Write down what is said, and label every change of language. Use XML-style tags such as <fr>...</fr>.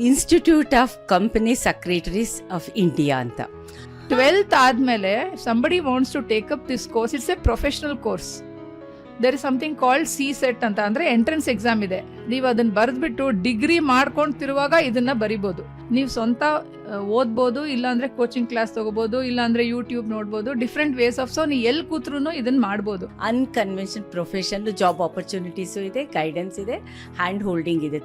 <kn>Institute of company secretaries of India ಅಂತ.</kn> <en>12th</en> <kn>ಆದಮೇಲೆ</kn> <en>somebody wants to take up this course, it's a professional course. There is something called</en> <kn>CSET ಅಂತ, ಅಂದರೆ entrance exam ಇದೆ. ನೀವು ಅದನ್ನು ಬರೆದ್ಬಿಟ್ಟು degree ಮಾಡ್ಕೊಳ್ತಿರುವಾಗ ಇದನ್ನು ಬರಿಬೋದು. ನೀವು ಸ್ವಂತ ಓದ್ಬೋದು, ಇಲ್ಲಾಂದರೆ ಕೋಚಿಂಗ್ ಕ್ಲಾಸ್ ತೊಗೋಬೋದು, ಇಲ್ಲಾಂದರೆ ಯೂಟ್ಯೂಬ್ ನೋಡ್ಬೋದು,</kn> <en>Different ways of.</en> <kn>ಸೊ ನೀವು ಎಲ್ಲಿ ಕೂತ್ರೂ ಇದನ್ನು ಮಾಡ್ಬೋದು. ಅನ್ಕನ್ವೆನ್ಷನ್ ಪ್ರೊಫೆಷನ್, ಜಾಬ್ ಆಪರ್ಚುನಿಟೀಸು ಇದೆ, ಗೈಡೆನ್ಸ್ ಇದೆ, ಹ್ಯಾಂಡ್ ಹೋಲ್ಡಿಂಗ್ ಇದೆ.</kn>